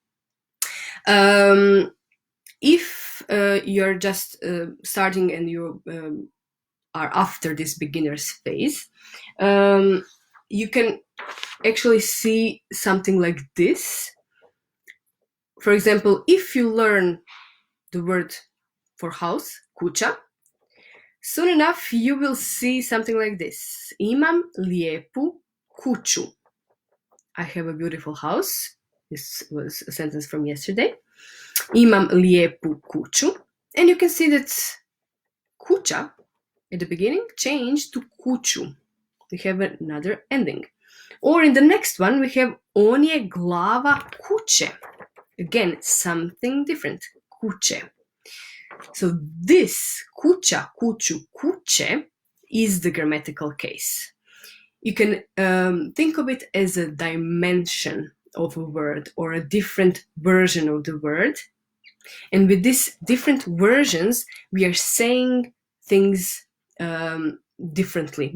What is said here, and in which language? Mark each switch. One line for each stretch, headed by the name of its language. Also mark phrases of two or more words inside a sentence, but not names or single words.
English: If you're just starting and you are after this beginner's phase, you can actually see something like this. For example, if you learn the word for house, kuća, soon enough you will see something like this.
Croatian: Imam lijepu kuću.
English: I have a beautiful house. This was a sentence from yesterday.
Croatian: Imam lijepu kuću.
English: And you can see that kuća at the beginning changed to kuću. We have another ending. Or in the next one we have
Croatian: on je glava kuće.
English: Again, something different. Kuće. So this
Croatian: kuća, kuću, kuće
English: is the grammatical case. You can think of it as a dimension of a word or a different version of the word. And with these different versions, we are saying things differently.